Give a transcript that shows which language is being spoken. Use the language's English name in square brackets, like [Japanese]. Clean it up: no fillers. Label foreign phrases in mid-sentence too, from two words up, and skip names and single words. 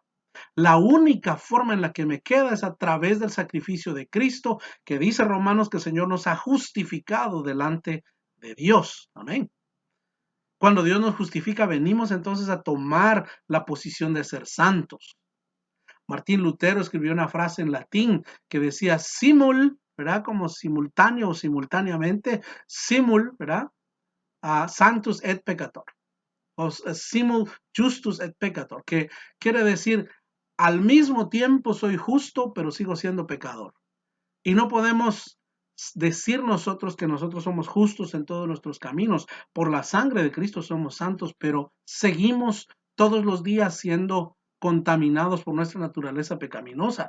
[Spanish] La única forma en la que me queda es a través del sacrificio de Cristo, que dice Romanos que el Señor nos ha justificado delante de Dios. Amén. Cuando Dios nos justifica, venimos entonces a tomar la posición de ser santos. Martín Lutero escribió una frase en latín que decía simul, ¿verdad? Como simultáneo o simultáneamente, simul, ¿verdad? [Latin] Sanctus et peccator. O simul justus et peccator, [Spanish] que quiere decir al mismo tiempo soy justo, pero sigo siendo pecador. Y no podemos decir nosotros que nosotros somos justos en todos nuestros caminos. Por la sangre de Cristo somos santos, pero seguimos todos los días siendo contaminados por nuestra naturaleza pecaminosa.